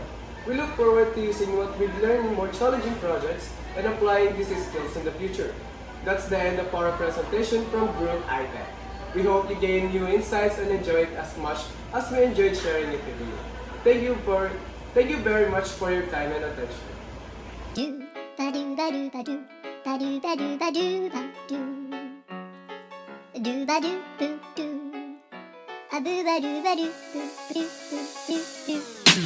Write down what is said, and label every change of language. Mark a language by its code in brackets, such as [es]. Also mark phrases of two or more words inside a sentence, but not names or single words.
[en] We look forward to using what we've learned in more challenging projects and applying these skills in the future. That's the end of our presentation from Group iTech. We hope you gain new insights and enjoy it as much as we enjoyed sharing it with you. Thank you very much for your time and attention. Do ba do ba do ba do ba do ba do ba do ba do ba do boo do a boo ba do ba do boo boo boo boo.